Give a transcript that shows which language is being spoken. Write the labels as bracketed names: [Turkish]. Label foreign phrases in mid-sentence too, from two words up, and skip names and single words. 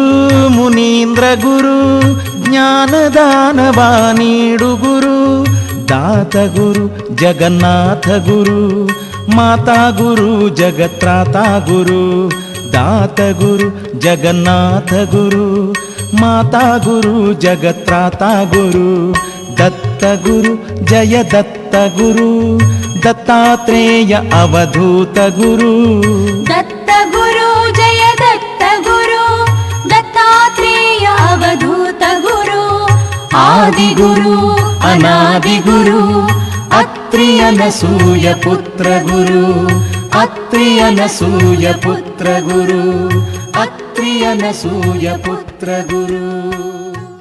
[Kannada] ಮುನೀಂದ್ರ ಗುರು ಜ್ಞಾನದಾನವ ನೀಡು ಗುರು ದಾತ ಗುರು ಜಗನ್ನಾಥ ಗುರು ಮಾತಾ ಗುರು ಜಗತ್ರಾತ ಗುರು ದಾತ ಗುರು ಜಗನ್ನಾಥ ಗುರು ಮಾತಾ ಗುರು ಜಗತ್ರಾತ ಗುರು ದತ್ತ ಗುರು ಜಯ ದತ್ತ ಗುರು ದತ್ತಾತ್ರೇಯ ಅವಧೂತ ಗುರು [Sanskrit] दत्तगुरु जय दत्तगुरु दत्तात्रेय अवधूत गुरु आदिगुरु अनादिगुरु अत्रि अनसूय पुत्र गुरु अत्रि अनसूय पुत्र गुरु अत्रि अनसूय पुत्र गुरु